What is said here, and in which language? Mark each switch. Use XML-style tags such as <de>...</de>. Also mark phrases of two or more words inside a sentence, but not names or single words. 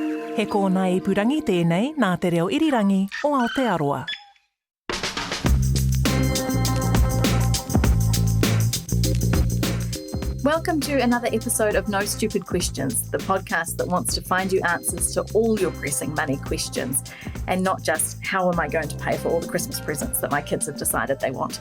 <mi>He kōna I purangi tēnei nā te reo irirangi o Aotearoa.</mi> <en>Welcome to another episode of No Stupid Questions, the podcast that wants to find you answers to all your pressing money questions, and not just how am I going to pay for all the Christmas presents that my kids have decided they want.</en>